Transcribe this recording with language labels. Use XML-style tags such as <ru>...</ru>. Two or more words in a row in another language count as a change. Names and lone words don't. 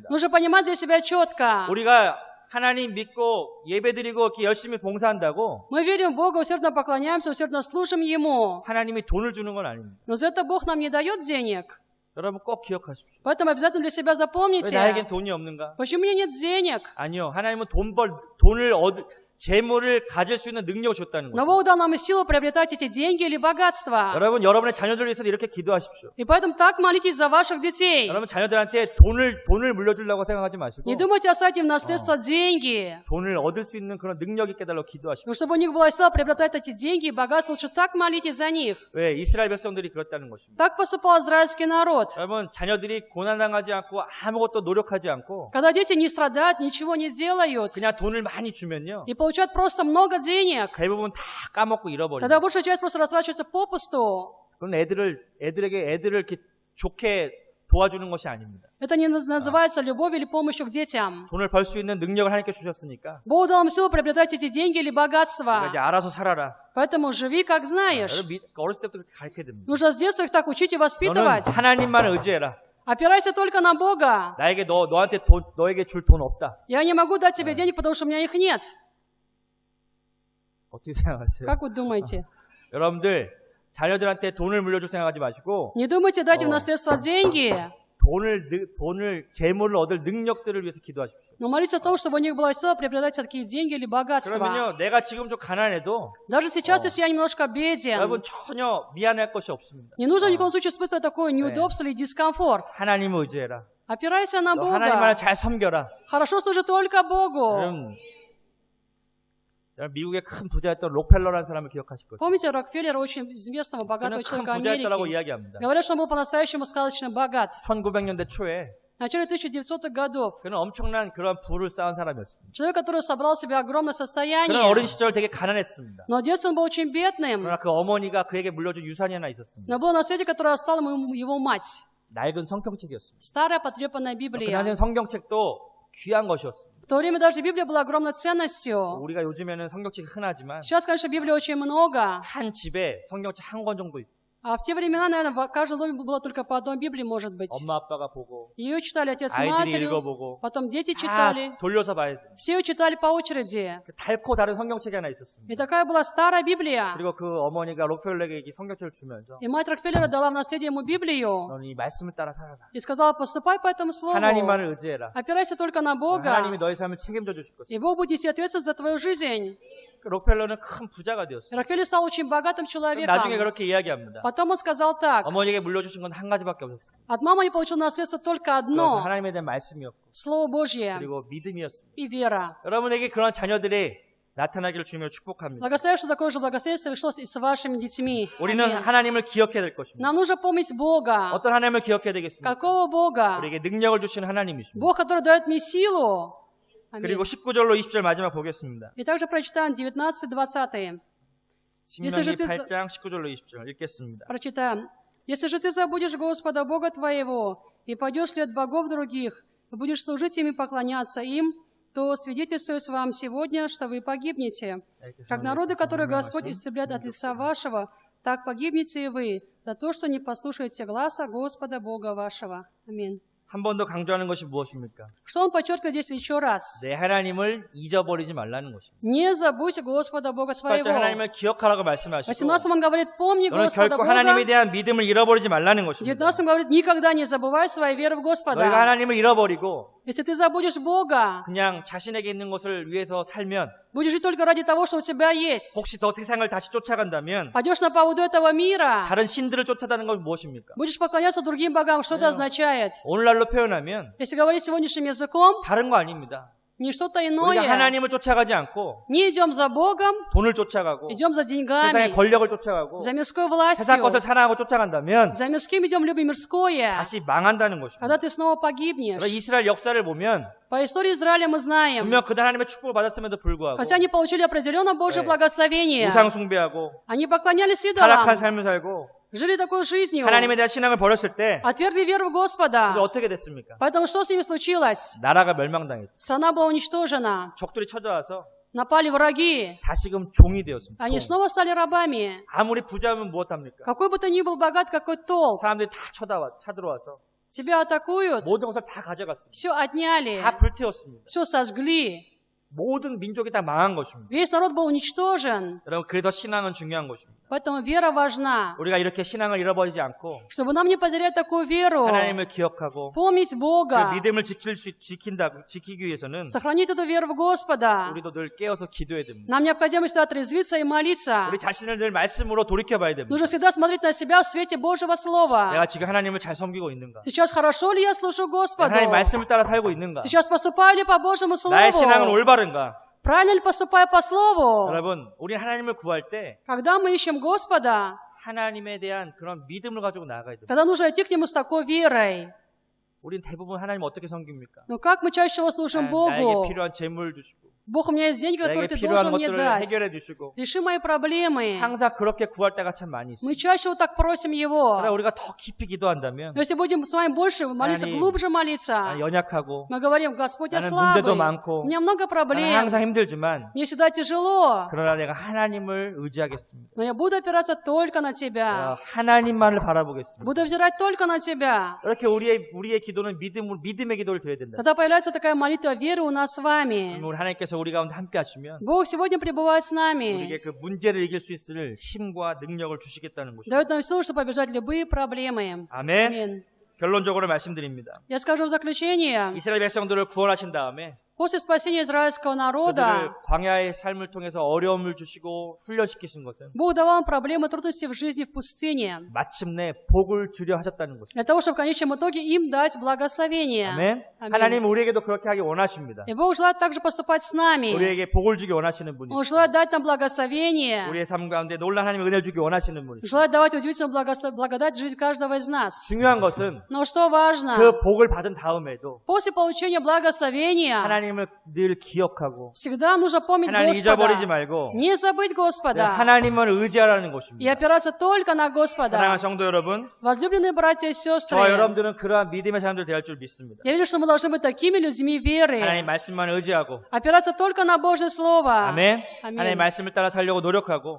<ru>Нужно понимать для себя четко.</ru> <ko>우리가 하나님 믿고 예배드리고 이렇게 열심히 봉사한다고</ko> <ru>Мы верим в Бога, усердно поклоняемся, усердно служим Ему.</ru> <ko>하나님이 돈을 주는 건 아닙니다.</ko> <ru>Но за это Бог нам не дает денег.</ru> <ko>여러분 꼭 기억하십시오.</ko> <ru>Поэтому обязательно для себя</ru> <ko>왜</ko> <ru>запомните.</ru> <ko>나에겐 돈이 없는가?</ko> <ru>Почему у меня нет денег?</ru> <ko>아니요. 하나님은 재물을 가질 수 있는 능력을 줬다는</ko> <ru>Но</ru> <ko>거예요.</ko> <ru>Бог дал нам силу приобретать эти деньги или богатство.</ru> <ko>여러분, 여러분의 자녀들 위해서 이렇게 기도하십시오.</ko> <ru>И поэтому так молитесь за ваших детей.</ru> <ko>여러분 자녀들한테 돈을 물려주려고 생각하지 마시고</ko> <ru>Не думайте оставить им в наследство деньги.</ru> <ko>돈을 얻을 수 있는 그런 능력이 있게 달라고 기도하십시오.</ko> <ru>Но чтобы у них была сила приобретать эти деньги и богатство, лучше так молитесь за них.</ru> <ko>왜? 이스라엘 백성들이 그랬다는 것입니다.</ko> <ru>Так поступал израильский народ.</ru> <ko>여러분 자녀들이 고난당하지 않고 아무것도 노력하지 않고</ko> <ru>Когда дети не страдают, ничего не делают,</ru> <ko>그냥 돈을 많이 주면요.</ko> <ru>и получают просто много денег,</ru> <ko>대부분 다 까먹고 잃어버려요.</ko> <ru>тогда большая часть просто растрачивается попусту.</ru> <ko>그건 애들을 이렇게 좋게 도와주는 것이 아닙니다.</ko> <ru>Это не называется любовью или помощью к детям.</ru> <ko>돈을 벌 수 있는 능력을 하나님께 주셨으니까</ko> <ru>Бог дал им силу приобретать эти деньги или богатство.</ru> <ko>이제 알아서 살아라.</ko> <ru>Поэтому живи, как знаешь.</ru> <ko>여러분 어렸을 때부터 그렇게 가르쳐야 됩니다.</ko> <ru>Нужно с детства их так учить и</ru> <ko>너는</ko> <ru>воспитывать.</ru> <ko>하나님만을 의지해라.</ko> <ru>Опирайся только на Бога.</ru> <ko>나에게 너에게 줄 돈 없다.</ko> <ru>Я не могу дать тебе денег, потому что у меня их нет.</ru> <ko>어떻게 생각하세요?</ko> <ru>Как вы думаете?</ru> <ko>여러분들 자녀들한테 돈을 물려줄 생각하지 마시고</ko> <ru>Не думайте дать им наследство деньги,</ru> <ko>재물을 얻을 능력들을 위해서 기도하십시오.</ko> <ru>но молитесь о том, чтобы у них была сила приобретать такие деньги или богатства.</ru> <ko>그러면요, 내가 지금 좀 가난해도</ko> <ru>Даже сейчас, если я немножко беден,</ru> <ko>여러분 전혀 미안할 것이 없습니다.</ko> <ru>не нужно ни в коем случае испытывать такое неудобство или дискомфорт.</ru> <ko>하나님을 의지해라.</ko> <ru>Опирайся на</ru> <ko>너 하나님만을</ko> <ru>Бога.</ru> <ko>잘 섬겨라.</ko> <ru>Хорошо служи только Богу.</ru> <ko>여러분 미국의 큰 부자였던 록펠러라는 사람을 기억하실 거예요.</ko> <ru>Помните Рокфеллера, очень известного, богатого</ru> <ko>그는 큰</ko> <ru>человека</ru> <ko>부자였다라고</ko> <ru>Америки?</ru> <ko>이야기합니다.</ko> <ru>Говорят, что он был по-настоящему сказочно богат.</ru> <ko>1900년대 초에</ko> <ru>В начале 1900-х годов.</ru> <ko>그는 엄청난 그런 부를 쌓은 사람이었습니다.</ko> <ru>Человек, который собрал себе огромное</ru> <ko>그는</ko> <ru>состояние.</ru> <ko>어린 시절 되게 가난했습니다.</ko> <ru>Но в детстве он был очень бедным.</ru> <ko>그러나 그 어머니가 그에게 물려준 유산이 하나 있었습니다.</ko> <ru>Но было наследие, которое оставила ему его мать.</ru> <ko>낡은 성경책이었습니다.</ko> <ru>Старая потрепанная</ru> <ko>그</ko> <ru>Библия.</ru> <ko>당시엔 성경책도 귀한 것이었습니다.</ko> <ru>В то время даже Библия была огромной ценностью.</ru> <ko>우리가 요즘에는 성경책이 흔하지만</ko> <ru>Сейчас, конечно, Библии очень много.</ru> <ko>한 집에 성경책 한 권 정도 있어요.</ko> <ru>А в те времена, наверное, в каждом доме было только по одной Библии, может быть.</ru> <ko>엄마 아빠가 보고</ko> <ru>Ее читали отец с</ru> <ko>아이들이</ko> <ru>матерью,</ru> <ko>읽어보고</ko> <ru>потом дети</ru> <ko>다</ko> <ru>читали.</ru> <ko>돌려서 봐야 돼.</ko> <ru>Все ее читали по очереди.</ru> <ko>닳고 다른 성경책이 하나 있었습니다.</ko> <ru>И такая была старая Библия.</ru> <ko>그리고 그 어머니가 록펠러에게 이 성경책을 주면서</ko> <ru>И мать Рокфеллера дала в наследие ему Библию</ru> <ko>너는 이 말씀을 따라 살아라.</ko> <ru>и сказала, поступай по этому слову.</ru> <ko>하나님만을 의지해라.</ko> <ru>Опирайся только на Бога,</ru> <ko>하나님이 너의 삶을 책임져 주실 것이다.</ko> <ru>и Бог будет нести ответственность за твою жизнь.</ru> <ko>록펠러는 큰 부자가</ko> <ru>И</ru> <ko>되었어요.</ko> <ru>Рокфеллер стал очень богатым</ru> <ko>나중에</ko> <ru>человеком.</ru> <ko>그렇게 이야기합니다.</ko> <ru>Потом он сказал так.</ru> <ko>어머니에게 물려주신 건 한 가지밖에 없었어요.</ko> <ru>От мамы я получил наследство только</ru> <ko>그것은</ko> <ru>одно.</ru> <ko>하나님에 대한 말씀이었고</ko> <ru>Слово Божье</ru> <ko>그리고 믿음이었습니다.</ko> <ru>и вера.</ru> <ko>여러분에게 그런 자녀들이 나타나기를 주며 축복합니다.</ko> <ru>Благословляю, что такое же благословение вышло и с вашими детьми.</ru> <ko>우리는</ko> <ru>Аминь.</ru> <ko>하나님을 기억해야 될 것입니다.</ko> <ru>Нам нужно помнить Бога.</ru> <ko>어떤 하나님을 기억해야 되겠습니까?</ko> <ru>Какого Бога?</ru> <ko>우리에게 능력을 주시는 하나님이십니다.</ko> <ru>Бог, который дает мне силу. Аминь.</ru> <ko>그리고 19절로 20절 마지막 보겠습니다.</ko> <ru>И также прочитаем 19-20.</ru> <ko>신명기 8장 19절로 20절 읽겠습니다.</ko> <ru>Прочитаем. «Если же ты забудешь Господа Бога твоего и пойдешь вслед богов других, и будешь служить им и поклоняться им, то свидетельствую вам сегодня, что вы погибнете. Как народы, которые Господь истребляет от лица вашего, так погибнете и вы, за то, что не послушаете гласа Господа Бога вашего». Аминь.</ru> <ko>한 번 더 강조하는 것이 무엇입니까?</ko> <ru>Что он подчеркивает здесь еще раз?</ru> <ko>내 하나님을 잊어버리지 말라는 것입니다.</ko> <ru>Не забудь Господа Бога</ru> <ko>18절</ko> <ru>твоего.</ru> <ko>하나님을 기억하라고</ko> <ru>В</ru> <ko>말씀하시고</ko> <ru>18 он говорит, помни</ru> <ko>너는</ko> <ru>Господа</ru> <ko>결코 하나님에</ko> <ru>Бога.</ru> <ko>대한 믿음을 잃어버리지 말라는</ko> <ru>В</ru> <ko>것입니다.</ko> <ru>19 говорит, никогда не забывай своей веры в</ru> <ko>너희가</ko> <ru>Господа.</ru> <ko>하나님을 잃어버리고</ko> <ru>Если ты забудешь Бога,</ru> <ko>그냥 자신에게 있는 것을 위해서 살면</ko> <ru>будешь жить только ради того, что у тебя есть.</ru> <ko>혹시 더 세상을 다시 쫓아간다면</ko> <ru>Пойдешь на поводу этого мира,</ru> <ko>다른 신들을 쫓아다는 건 무엇입니까?</ko> <ru>будешь поклоняться другим богам. Что это означает?</ru> <ko>오늘날로 표현하면</ko> <ru>Если говорить сегодняшним языком,</ru> <ko>다른 거 아닙니다.</ko> <ru>не что-то</ru> <ko>우리가</ko> <ru>иное.</ru> <ko>하나님을 쫓아가지 않고</ko> <ru>Не идем за Богом,</ru> <ko>돈을 쫓아가고</ko> <ru>идем за</ru> <ko>세상의</ko> <ru>деньгами,</ru> <ko>권력을 쫓아가고</ko> <ru>за мирской</ru> <ko>세상 것을</ko> <ru>властью.</ru> <ko>사랑하고 쫓아간다면</ko> <ru>За мирским идем, любим мирское.</ru> <ko>다시 망한다는 것입니다.</ko> <ru>Когда ты снова погибнешь.</ru> <ko>그러나 이스라엘 역사를 보면</ko> <ru>По истории Израиля мы знаем,</ru> <ko>분명 그들 하나님의 축복을 받았음에도 불구하고</ko> <ru>хотя они получили определенно Божье</ru> <ko>네.</ko> <ru>благословение,</ru> <ko>우상 숭배하고</ko> <ru>они поклонялись</ru> <ko>타락한</ko> <ru>идолам,</ru> <ko>삶을 살고</ko> <ru>жили такой жизнью,</ru> <ko>하나님에 대한 신앙을 버렸을 때</ko> <ru>отвергли веру в</ru> <ko>이제</ko> <ru>Господа.</ru> <ko>어떻게 됐습니까?</ko> <ru>Поэтому что с ними случилось?</ru> <ko>나라가 멸망당했죠.</ko> <ru>Страна была уничтожена,</ru> <ko>적들이 쳐들어와서</ko> <ru>напали враги,</ru> <ko>다시금 종이 되었습니다.</ko> <ru>они</ru> <ko>종.</ko> <ru>снова стали рабами.</ru> <ko>아무리 부자면 무엇합니까?</ko> <ru>Какой бы ты ни был богат, какой толк,</ru> <ko>사람들이 다 쳐들어와서</ko> <ru>тебя атакуют,</ru> <ko>모든 것을 다 가져갔습니다.</ko> <ru>все отняли,</ru> <ko>다 불태웠습니다.</ko> <ru>все сожгли.</ru> <ko>모든 민족이 다 망한 것입니다.</ko> <ru>Весь народ был уничтожен.</ru> <ko>여러분 그래서 신앙은 중요한 것입니다.</ko> <ru>Поэтому вера важна.</ru> <ko>우리가 이렇게 신앙을 잃어버리지 않고</ko> <ru>Чтобы нам не потерять такую веру,</ru> <ko>하나님을 기억하고</ko> <ru>помнить</ru> <ko>그</ko> <ru>Бога,</ru> <ko>믿음을 지키기 위해서는</ko> <ru>сохранить эту веру в Господа.</ru> <ko>우리도 늘 깨어서 기도해야 됩니다.</ko> <ru>Нам необходимо всегда отрезвиться и молиться.</ru> <ko>우리 자신을 늘 말씀으로 돌이켜봐야 됩니다.</ko> <ru>Нужно всегда смотреть на себя в свете Божьего Слова.</ru> <ko>내가 지금 하나님을 잘 섬기고 있는가?</ko> <ru>Сейчас хорошо ли я служу Господу?</ru> <ko>하나님 말씀을 따라 살고 있는가?</ko> <ru>Сейчас поступаю ли по Божьему</ru> <ko>나의 신앙은</ko> <ru>Слову?</ru> <ko>올바른가?</ko> <ru>Правильно ли поступаю по Слову?</ru> <ko>여러분, 우리 하나님을 구할 때</ko> <ru>Когда мы ищем Господа,</ru> <ko>하나님에 대한 그런 믿음을 가지고 나아가야 됩니다.</ko> <ru>тогда нужно идти к Нему с такой верой.</ru> <ko>우린 대부분 하나님 어떻게 섬깁니까?</ko> <ru>Но как мы чаще всего служим</ru> <ko>나에게</ko> <ru>Богу?</ru> <ko>필요한 재물 주시고</ko> <ru>Бог, у меня есть деньги, которые</ru> <ko>내게</ko> <ru>ты</ru> <ko>필요한</ko> <ru>должен мне</ru> <ko>것들을</ko> <ru>дать.</ru> <ko>해결해 주시고</ko> <ru>Реши мои проблемы.</ru> <ko>항상 그렇게 구할 때가 참 많이 있어요.</ko> <ru>Мы чаще вот так просим Его.</ru> <ko>그러나 우리가 더 깊이 기도한다면</ko> <ru>Но если будем с вами больше молиться,</ru> <ko>하나님,</ko> <ru>глубже молиться,</ru> <ko>나는 연약하고</ko> <ru>мы говорим, Господь, я</ru> <ko>나는</ko> <ru>слабый,</ru> <ko>문제도 많고</ko> <ru>у меня много</ru> <ko>나는</ko> <ru>проблем,</ru> <ko>항상 힘들지만</ko> <ru>мне всегда тяжело,</ru> <ko>그러나 내가 하나님을 의지하겠습니다.</ko> <ru>но я буду опираться только на Тебя.</ru> <ko>하나님만을 바라보겠습니다.</ko> <ru>Буду взирать только на Тебя.</ru> <ko>이렇게 우리의 기도는 믿음의 기도를 드려야 된다.</ko> <ru>Тогда появляется такая молитва веры у нас с вами.</ru> <ko>우리 하나님께서 우리 가운데 함께 하시면</ko> <ru>Бог сегодня пребывает с нами.</ru> <ko>우리에게 그 문제를 이길 수 있을 힘과 능력을 주시겠다는 것입니다.</ko> <ru>Дает нам силу, чтобы побежать любые проблемы.</ru> <ko>아멘.</ko> <ru>Аминь.</ru> <ko>결론적으로 말씀드립니다.</ko> <ru>Я скажу в заключение,</ru> <ko>이스라엘 백성들을 구원하신 다음에</ko> <ru>после спасения израильского</ru> <ko>그들을</ko> <ru>народа,</ru> <ko>광야의 삶을 통해서 어려움을 주시고 훈련시키신 것은</ko> <ru>Бог давал им проблемы, трудности в жизни в пустыне,</ru> <ko>마침내 복을 주려 하셨다는 것입니다.</ko> <ru>для того, чтобы в конечном итоге им дать благословение.</ru> <ko>아멘. 아멘. 하나님 우리에게도 그렇게 하기 원하십니다.</ko> <ru>И Бог желает также поступать с нами.</ru> <ko>우리에게 복을 주기 원하시는</ko> <ru>Он</ru> <ko>분이시고</ko> <ru>желает дать нам благословение,</ru> <ko>우리의 삶 가운데 놀란 하나님의 은혜를 주기 원하시는 분이시고</ko> <ru>желает давать удивительную благодать в жизнь каждого из нас.</ru> <ko>중요한 것은</ko> <ru>Но что важно,</ru> <ko>그 복을 받은 다음에도</ko> <ru>после получения благословения</ru> <ko>하나님을 늘 기억하고</ko> <ru>всегда нужно помнить</ru> <ko>하나님 잊어버리지</ko> <ru>Господа,</ru> <ko>말고</ko> <ru>не забыть Господа</ru> <ko>하나님을 의지하라는</ko> <ru>и</ru> <ko>것입니다.</ko> <ru>опираться только на Господа.</ru> <ko>사랑하는 성도 여러분,</ko> <ru>Возлюбленные братья и сестры,</ru> <ko>저와 여러분들은 그러한 믿음의 사람들 될 줄 믿습니다.</ko> <ru>я верю, что мы должны быть такими людьми веры,</ru> <ko>하나님 말씀만 의지하고</ko> <ru>опираться только на Божье Слово,</ru> <ko>아멘. 아멘. 하나님 말씀을 따라 살려고 노력하고</ko>